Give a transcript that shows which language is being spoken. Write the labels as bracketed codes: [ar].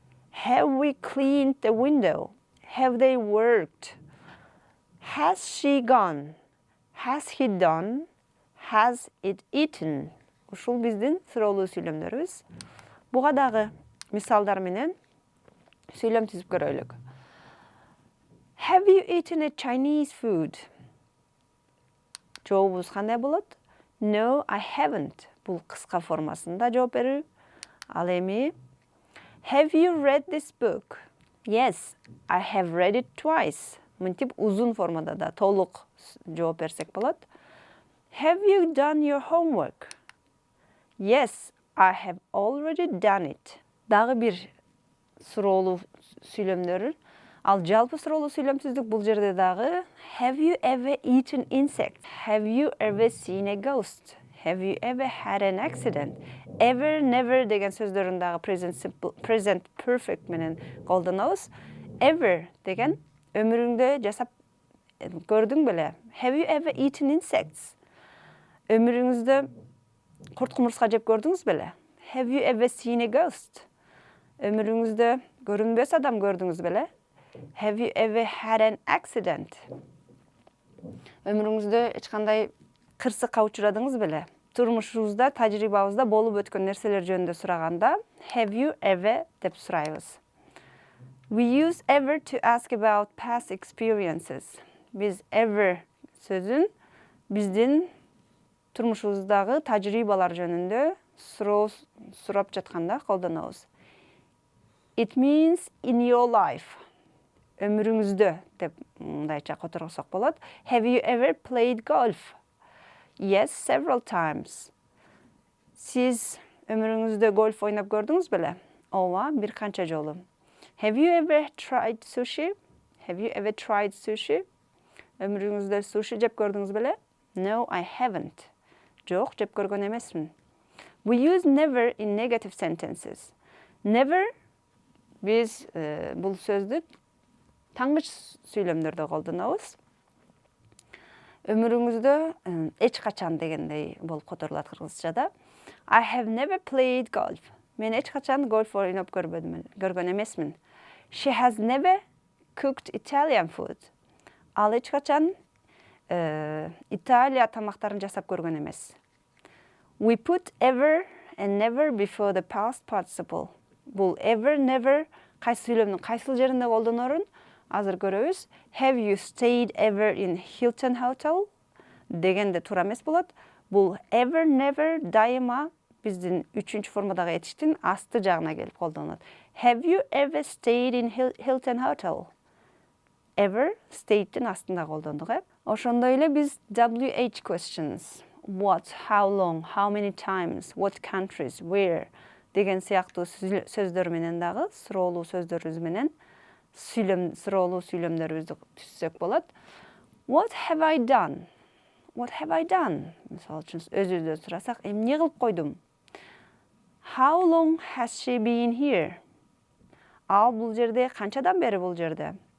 [en] Have we cleaned the window? Have they worked? Has she gone? Has he done? Has it eaten? [ky] Ушул биздин суроолуу сүйлөмдөрүбүз. Буга дагы мисалдар менен сүйлөм түзүп көрөлүк. [en] Have you eaten a Chinese food? [ky] Жообубуз кандай болот? [en] No, I haven't. [ky] Бул кыска формасында жооп берүү. Ал эми [en] Have you read this book? Yes, I have read it twice. [ky] Мынтип узун формада да толук жооп берсек болот. [en] Have you done your homework? Yes, I have already done it. [ky] Дагы бир суроолуу сүйлөмдөр. Ал жалпы суроолуу сүйлөм түздүк. Бул жерде дагы [en] Have you ever eaten insects? Have you ever seen a ghost? Have you ever had an accident? [ky] Ever, never деген сөздөрүн дагы present perfect менен колдонобуз. Ever деген өмүрүңдө жасап көрдүң беле? [en] Have you ever eaten insects? [ky] Өмүрүңүздө курт кумурска жеп көрдүңүз беле? [en] Have you ever seen a ghost? [ky] Өмүрүңүздө көрүнбөс адам көрдүңүз беле? [en] Have you ever had an accident? [ky] Өмүрүңүздө эч кандай кырсыкка учурадыңыз беле? Турмушубузда, тажрыйбабызда болуп өткөн нерселер жөнүндө сураганда [en] Have you ever [ky] деп сурайбыз. [en] We use ever to ask about past experiences. [ky] Биз ever сөзүн биздин турмушубуздагы тажрыйбалар жөнүндө сурап жатканда колдонобуз. [en] It means in your life. [ky] Өмүрүңүздө деп мындайча которсок болот. [en] Have you ever played golf? Yes, several times. [ky] Сиз өмүрүңүздө гольф ойноп көрдүңүз беле? Ооба, бир канча жолу. [en] Have you ever tried sushi? Have you ever tried sushi? [ky] Өмүрүңүздө суши жеп көрдүңүз беле? [en] No, I haven't. [ky] Жок, жеп көргөн эмесмин. [en] We use never in negative sentences. [ky] Never биз бул сөздү таңгыч сүйлөмдөрдө колдонобуз. Өмүрүңүздө эч качан дегендей болуп которулат кыргызчада. [en] I have never played golf. [ky] Мен эч качан гольф ойноп көргөн эмесмин. [en] She has never cooked Italian food. [ky] Ал эч качан Италия тамактарын жасап көргөн эмес. [en] We put ever and never before the past participle. [ky] Бул ever, never кайсы сүйлөмдүн кайсыл жеринде колдонорун азыр көрөбүз. [en] Have you stayed ever in Hilton Hotel? [ky] Дегенде туура эмес болот. Бул ever, never дайыма биздин үчүнчү формадагы этиштин асты жагына келип колдонулат. [en] Have you ever stayed in Hilton Hotel? [ky] Ever, state'дин астында колдондук, Ошондой эле биз WH questions. What, how long, how many times, what countries, where деген сыяктуу сөздөр менен дагы суроолуу сөздөрүбүз менен суроолуу сүйлөмдөрүбүздү түзсөк болот. [en] What have I done? What have I done? [ky] Мисалы үчүн өзүбүздөн сурасак, эмне кылып койдум? [en] How long has she been here? [ky] Ал бул жерде канчадан бери бул жерде?